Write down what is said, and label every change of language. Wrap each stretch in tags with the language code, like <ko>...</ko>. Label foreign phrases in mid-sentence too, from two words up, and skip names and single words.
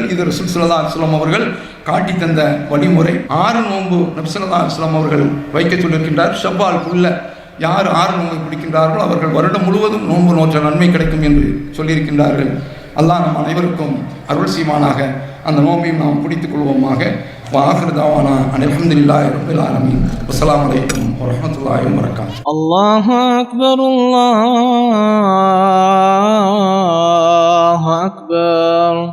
<ta>இது ரசூல்</ta> <ar>صلى الله عليه وسلم</ar> <ta>அவர்கள் காட்டி தந்த வழிமுறை. 6 நோன்பு நபி</ta> <ar>صلى الله عليه وسلم</ar> <ta>அவர்கள் வைக்க சொல்லியிருக்கின்றார். ஷவ்வாலுக்குள்ள யார் 6 நோன்பை பிடிக்கின்றார்களோ அவர்கள் வருடம் முழுவதும் நோன்பு நோற்ற நன்மை கிடைக்கும் என்று சொல்லியிருக்கின்றார்கள். அல்லாஹ் நம் அனைவருக்கும் அருள் செய்வானாக. அந்த நோன்பையும் நாம் பிடித்துக் கொள்வோமாக.</ta> <ar>وآخر دعوانا أن الحمد لله رب العالمين والسلام عليكم ورحمة الله وبركاته. الله أكبر الله أكبر.</ar>